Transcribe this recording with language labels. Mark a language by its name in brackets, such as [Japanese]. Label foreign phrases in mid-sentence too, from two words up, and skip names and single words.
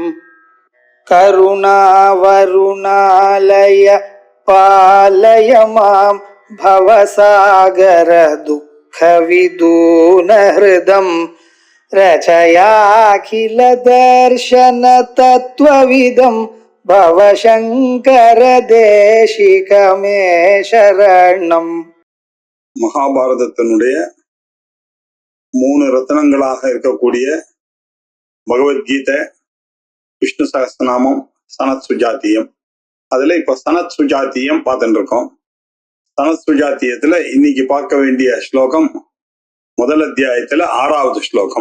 [Sanskrit] करुणावरुणालय पालय मां भवसागर दुःखविदून हृदं रचयाखिल दर्शन तत्त्वविदं भवशङ्कर देशिकमे शरणम्. [Tamil] மகாபாரதத்தினுடைய 3 ரத்னங்களாக இருக்கக்கூடிய பகவத்கீதை, விஷ்ணு சகஸ்ரநாமம், சனத் சுஜாத்தியம். அதுல இப்ப சனத் சுஜாத்தியம் பார்த்துட்டு இருக்கோம். சனத் சுஜாத்தியத்துல இன்னைக்கு பார்க்க வேண்டிய ஸ்லோகம் முதல் அத்தியாயத்துல 6வது ஸ்லோகம்.